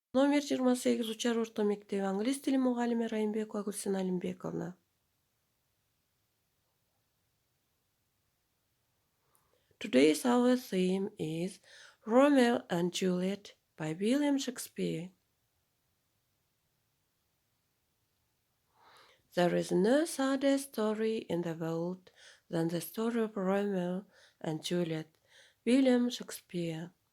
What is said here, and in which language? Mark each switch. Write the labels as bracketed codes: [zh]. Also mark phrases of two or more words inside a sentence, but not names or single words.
[ky] Номер 28 Учар орто мектеби Англис тили muğallimi Райымбекова Гүлсен Алимбековна. [en] Today's our theme is Romeo and Juliet by William Shakespeare. There is no sadder story in the world than the story of Romeo and Juliet, William Shakespeare.